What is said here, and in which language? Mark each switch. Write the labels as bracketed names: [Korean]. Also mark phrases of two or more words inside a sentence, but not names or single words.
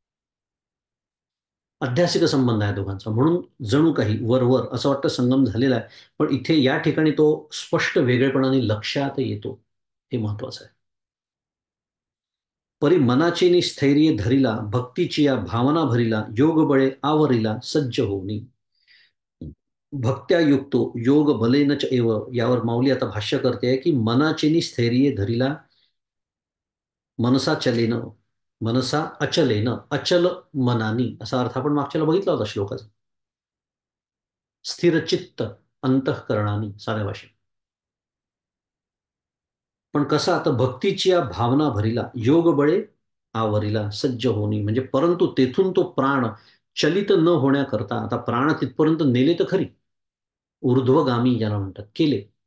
[Marathi] अध्यासिक संबंध आहे दोघांचा, म्हणून जणू काही वरवर असं वाटतं संगम झालेला आहे. पण इथे या ठिकाणी तो स्पष्ट वेगळेपणाने लक्षात येतो. हे महत्वाचं आहे. परी मनाची नि स्थैर्य धरिला, भक्तीची या भावना भरिला, योग बळे आवरिला सज्ज होऊनी. [Sanskrit] भक्त्या युक्तो योग बलेन च एव, [Marathi] यावर माऊली आता भाष्य करते की मनाचेनी स्थैर्य धरिला, [Sanskrit] मनसा चलेन, मनसा अचलेन, [Marathi] अचल मनानी, असा अर्थ आपण मागच्याला बघितला होता श्लोकाचा. स्थिर चित्त अंतःकरणानी, साध्या भाषेत. पण कसं आता भक्तीची या भावना भरिला, योग बळे आवरिला सज्ज होणी, म्हणजे परंतु तेथून तो प्राण चलित न होण्याकरता, आता प्राण तिथपर्यंत नेले तर खरी, ऊर्ध्वगामी ज्याला म्हणतात केले,